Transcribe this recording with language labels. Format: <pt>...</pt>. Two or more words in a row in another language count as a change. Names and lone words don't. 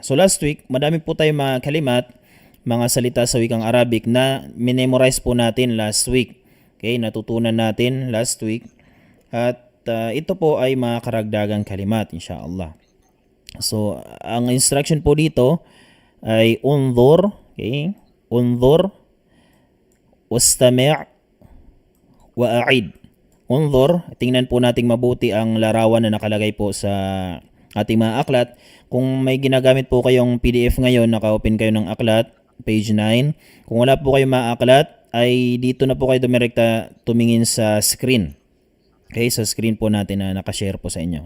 <tl>So</tl> <en>last week,</en> <tl>madami po tayong mga kalimat, mga salita sa wikang Arabic na minemorize po natin</tl> <en>last week.</en> <tl>Okay, natutunan natin</tl> <en>last week.</en> <tl>At ito po ay mga karagdagang kalimat inshallah. So ang instruction po dito ay unzur, okay?</tl> <ar>انظر، واستمع وأعد.</ar> <tl>Unzur, tingnan po nating mabuti ang larawan na nakalagay po sa ating mga aklat. Kung may ginagamit po kayong PDF ngayon, naka-open kayo ng aklat, page 9. Kung wala po kayong mga aklat, ay dito na po kayo dumirekta tumingin sa screen. Okay, sa screen po natin na nakashare po sa inyo.</tl>